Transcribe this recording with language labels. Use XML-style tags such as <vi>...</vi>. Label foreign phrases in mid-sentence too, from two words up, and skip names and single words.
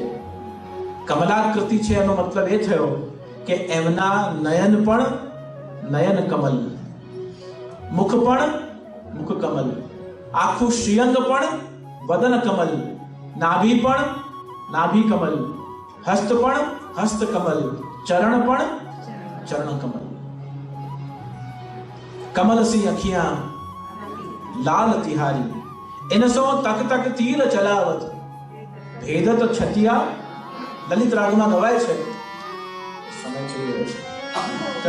<gu>કમલાકૃતિ છે એનો મતલબ એ થયો કે એમના નયન પણ નયન કમલ, મુખ પણ મુખ કમલ, આખું શ્રીઅંગ પણ વદન કમલ, નાભી પણ નાભી કમલ, હસ્ત પણ હસ્ત કમલ, ચરણ પણ ચરણ કમલ.</gu> <hi>कमल सी अखियां लाल तिहारी, इनसो तक तक तीर चलावत भेदत छतिया.</hi> <gu>ललित रागમાં ગવાય છે. સમય થઈ રહ્યો છે.</gu>